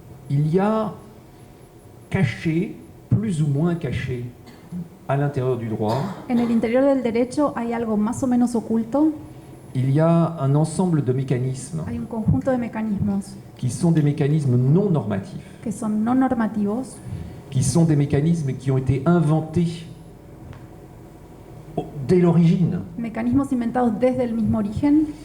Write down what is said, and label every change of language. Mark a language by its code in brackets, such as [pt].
[fr] Il y a caché, plus ou moins caché, à l'intérieur du droit, [es] En el interior del derecho hay algo más o menos oculto, [fr] il y a un ensemble de mécanismes [es] hay un conjunto de mecanismos [fr] qui sont des mécanismes non normatifs, [es] que son no normativos, [fr] qui sont des mécanismes qui ont été inventés dès l'origine [es] mecanismos inventados desde el mismo origen